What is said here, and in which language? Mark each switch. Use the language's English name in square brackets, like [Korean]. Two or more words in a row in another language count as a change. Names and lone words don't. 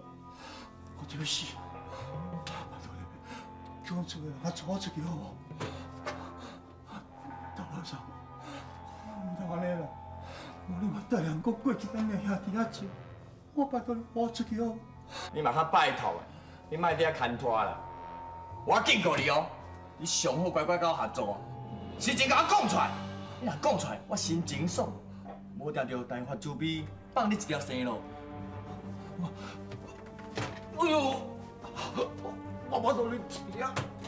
[Min Nan Chinese] 我这要死！拜托你，叫我出去，我带我出去好无？大老三，唔通安尼啦！无你嘛带人搁过去咱的兄弟仔住，我拜托你，我出去好无？你嘛较拜托诶，你莫伫遐牵拖啦！我警告你哦，你上好乖乖甲我合作，是真甲我讲出来， 你若讲出来，我心情爽，无定着大发慈悲放你一条生路。哎呦，我巴肚里痛啊！